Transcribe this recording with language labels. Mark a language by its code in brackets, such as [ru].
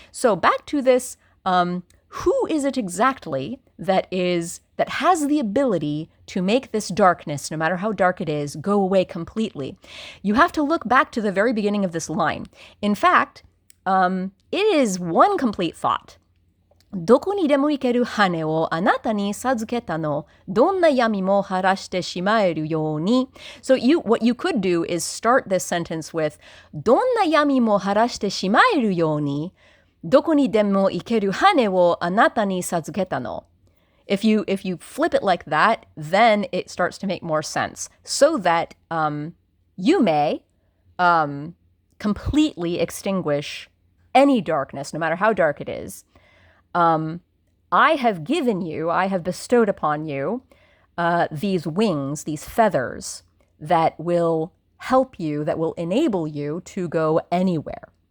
[en] So back to this, who is it exactly that has the ability to make this darkness, no matter how dark it is, go away completely? You have to look back to the very beginning of this line. In fact, it is one complete thought. [ja] どこにでも行ける羽をあなたに授けたの。どんな闇も晴らしてしまえるように. [en] So what you could do is start this sentence with [ja] どんな闇も晴らしてしまえるように。どこにでも行ける羽をあなたに授けたの. [en] If you flip it like that, then it starts to make more sense. So that you may completely extinguish any darkness, no matter how dark it is. I have bestowed upon you these wings, these feathers that will help you, that will enable you to go anywhere.